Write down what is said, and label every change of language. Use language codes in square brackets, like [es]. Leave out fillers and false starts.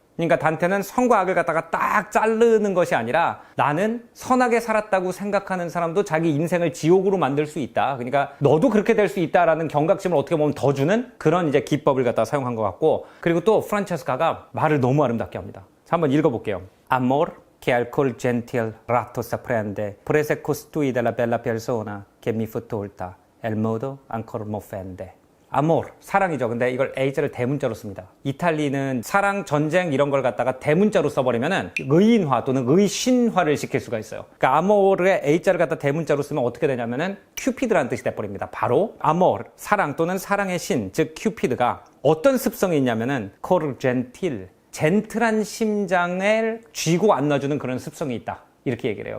[ko] 그러니까 단테는 선과 악을 갖다가 딱 자르는 것이 아니라 나는 선하게 살았다고 생각하는 사람도 자기 인생을 지옥으로 만들 수 있다, 그러니까 너도 그렇게 될 수 있다라는 경각심을 어떻게 보면 더 주는 그런 이제 기법을 갖다 사용한 것 같고, 그리고 또 프란체스카가 말을 너무 아름답게 합니다. 자, 한번 읽어볼게요. [it] Amor che al col gentil ratto s'apprende, prese costui della bella persona che mi fu tolta, el modo ancor m'offende. [ko] 아모르, 사랑이죠. 근데 이걸 A자를 대문자로 씁니다. 이탈리는 사랑, 전쟁 이런 걸 갖다가 대문자로 써버리면은 의인화 또는 의신화를 시킬 수가 있어요. 그러니까 아모르의 A자를 갖다 대문자로 쓰면 어떻게 되냐면은 큐피드라는 뜻이 돼버립니다. 바로 아모르, 사랑 또는 사랑의 신, 즉 큐피드가 어떤 습성이 있냐면은 [it] cor gentil, [ko] 젠틀한 심장을 쥐고 안 놔주는 그런 습성이 있다, 이렇게 얘기를 해요.